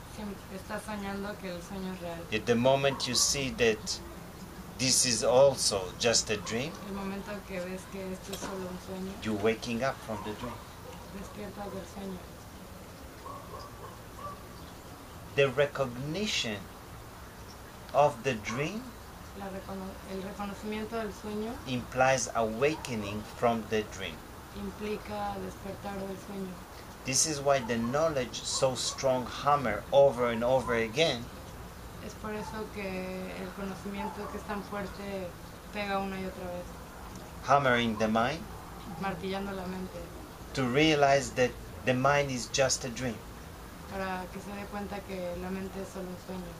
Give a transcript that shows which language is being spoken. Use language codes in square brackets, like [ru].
[es] siempre estás soñando que el sueño es real. [en] At the moment you see that this is also just a dream, [es] El momento que ves que esto es solo un sueño, [en] you're waking up from the dream. [es] despiertas del sueño. [en] The recognition of the dream [es] El reconocimiento del sueño [en] implies awakening from the dream. [es] implica despertar del sueño. [en] This is why the knowledge so strong hammer over and over again [es] Es por eso que el conocimiento que es tan fuerte pega una y otra vez, [en] hammering the mind [es] martillando la mente, [en] to realize that the mind is just a dream, [es] para que se dé cuenta que la mente es solo un sueño,